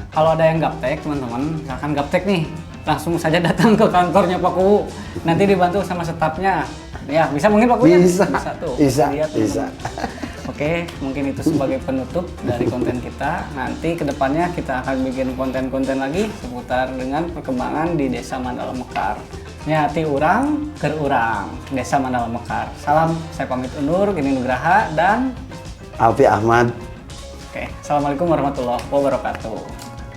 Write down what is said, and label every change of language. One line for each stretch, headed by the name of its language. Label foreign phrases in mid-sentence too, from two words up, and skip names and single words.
Indonesian: Kalau ada yang gaptek teman-teman, misalkan gaptek nih, langsung saja datang ke kantornya Pak Kubu. Nanti dibantu sama stafnya. Ya, bisa mungkin Pak Kubu ya? Bisa. Tuh. Bisa. Lihat, Bisa. Oke, mungkin itu sebagai penutup dari konten kita. Nanti kedepannya kita akan bikin konten-konten lagi seputar dengan perkembangan di Desa Mandala Mekar.
Sundanese: Nyati urang, ker urang, Desa Mandala Mekar.
Indonesian: Salam, saya pamit undur, Geni Nugraha dan Alfi Ahmad.
Arabic: oke, السلام عليكم ورحمة الله وبركاته.